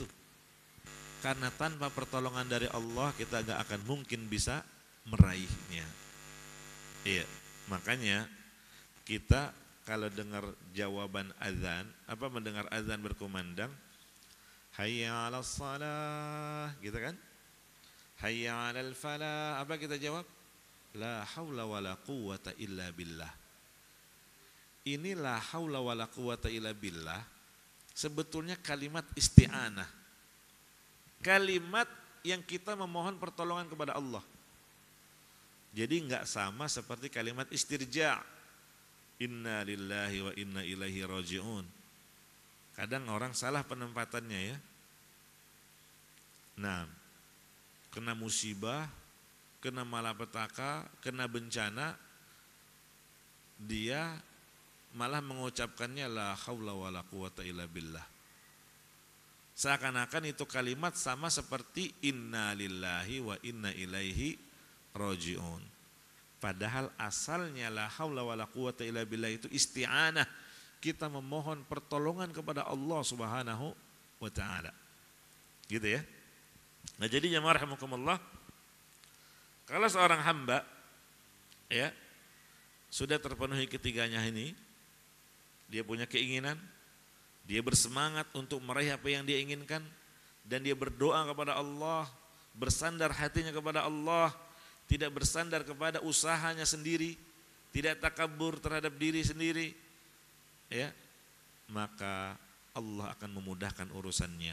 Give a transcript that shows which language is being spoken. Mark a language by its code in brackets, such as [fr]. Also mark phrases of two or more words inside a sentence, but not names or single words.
[id] Karena tanpa pertolongan dari Allah kita gak akan mungkin bisa meraihnya. Iya, makanya kita kalau dengar jawaban azan, mendengar azan berkumandang, [ar] حي على الصلاة, [id] gitu kan? [ar] حي على الفلاح, [id] apa kita jawab? [ar] لا حول ولا قوة إلا بالله. [id] Ini [ar] لا حول ولا قوة إلا بالله [id] sebetulnya kalimat isti'anah. Kalimat yang kita memohon pertolongan kepada Allah. Jadi enggak sama seperti kalimat istirja. [ar] إنا لله وإنا إليه راجعون. [id] Kadang orang salah penempatannya ya. Nah, kena musibah, kena malapetaka, kena bencana, dia malah mengucapkannya [ar] لا حول ولا قوة إلا بالله. [id] Seakan-akan itu kalimat sama seperti [ar] إنا لله وإنا إليه راجعون. [id] Padahal asalnya [ar] لا حول ولا قوة إلا بالله [id] itu isti'anah. Kita memohon pertolongan kepada Allah [ar] سبحانه وتعالى. [id] Gitu ya. Nah, jadi jemaah rahimakumullah, kalau seorang hamba ya sudah terpenuhi ketiganya ini, dia punya keinginan, dia bersemangat untuk meraih apa yang dia inginkan, dan dia berdoa kepada Allah, bersandar hatinya kepada Allah, tidak bersandar kepada usahanya sendiri, tidak takabur terhadap diri sendiri, ya, maka Allah akan memudahkan urusannya.